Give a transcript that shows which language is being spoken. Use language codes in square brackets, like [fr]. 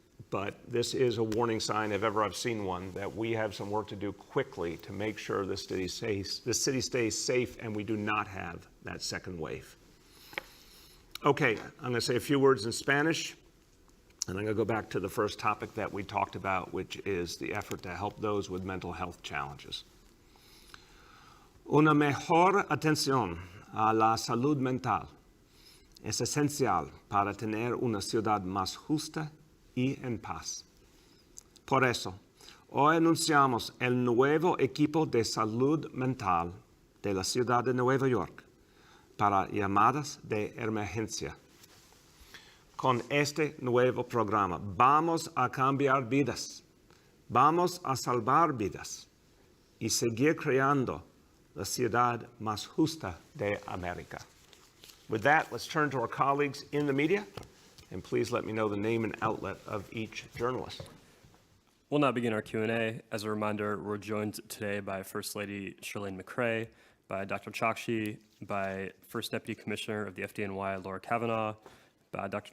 [en] but this is a warning sign if ever I've seen one, that we have some work to do quickly to make sure the city stays safe and we do not have that second wave. Okay, I'm going to say a few words in Spanish, and I'm going to go back to the first topic that we talked about, which is the effort to help those with mental health challenges. [es] Una mejor atención a la salud mental es esencial para tener una ciudad más justa y en paz. Por eso, hoy anunciamos el nuevo equipo de salud mental de la ciudad de Nueva York para llamadas de emergencia. Con este nuevo programa vamos a cambiar vidas, vamos a salvar vidas y seguir creando la ciudad más justa de América. [en] With that, let's turn to our colleagues in the media, and please let me know the name and outlet of each journalist. We'll now begin our Q&A. As a reminder, we're joined today by First Lady Shirlane McCray, by Dr. Chokshi, by First Deputy Commissioner of the FDNY, Laura Kavanaugh, by Dr.